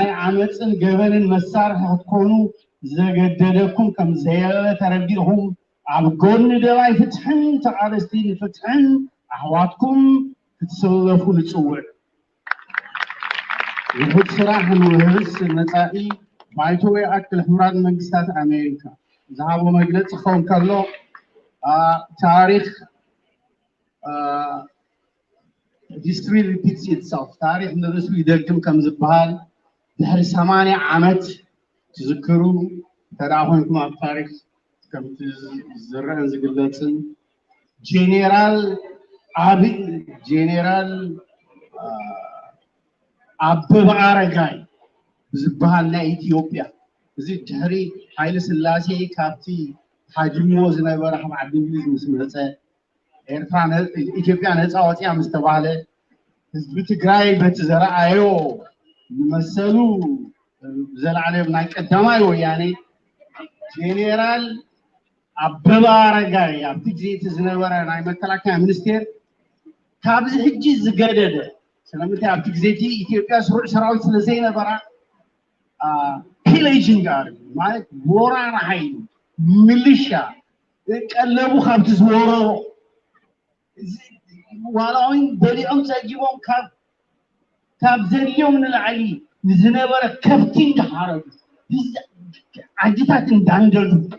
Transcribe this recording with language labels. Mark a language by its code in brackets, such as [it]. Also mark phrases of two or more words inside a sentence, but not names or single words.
[ti] ዓመፅን ገበንን መሳርሒ ክትኮኑ ዘገደደኩም ከም ዘየለ ተረዲእኹም ኣብ ጎኒ ደባይ ፍትሕን ተቃለስቲ ንፍትሕን ኣሕዋትኩም ክትሰለፉ ንጽውዕ ውሑድ ስራሕ ንውህብስ መጻኢ ባይቶዌ ኣክል ሕቡራት መንግስታት ኣሜሪካ ዝሃቦ መግለፂ ክኸውን ከሎ ታሪክ [en] history repeats itself [ti] ታሪክ ንርእሱ ይደግም ከም ዝበሃል ድሕሪ 80 ዓመት ትዝክሩ ተደኣ ኮይንኩም ኣብ ታሪክ ከምቲ ዝረአን ዝግለጽን ጄኔራል አበበ አረጋይ ዝበሃል ናይ ኢትዮጵያ እዚ ድሕሪ ሃይለ ስላሴ ካብቲ ሓጅሞ ዝነበረ ካብ ዓዲ እንግሊዝ ምስ መፀ ኤርትራ ኢትዮጵያ ነፃ ወፂያ ምስ ተባሃለ ህዝቢ ትግራይ በቲ ዘረኣዮ መሰሉ ዘለዓለ ናይ ቀዳማይ ወያኔ ጄኔራል አበበ አረጋይ ኣብቲ ግዜ እቲ ዝነበረ ናይ መከላከያ ሚኒስቴር ካብዚ ሕጂ ዝገደደ ስለምንታይ ኣብቲ ግዜ እቲ ኢትዮጵያ ስሩዕ ሰራዊት ስለዘይነበራ ፒሌጅንግ ማለት ወራር ሓይሊ ሚሊሻ ቀለቡ ካብቲ ዝወረሮ ዋላውን በሊዖም ፀጊቦም ካብ ዘድልዮም ንላዕሊ ንዝነበረ ከብቲ እንዳሓረዱ ዓዲታት እንዳንደዱ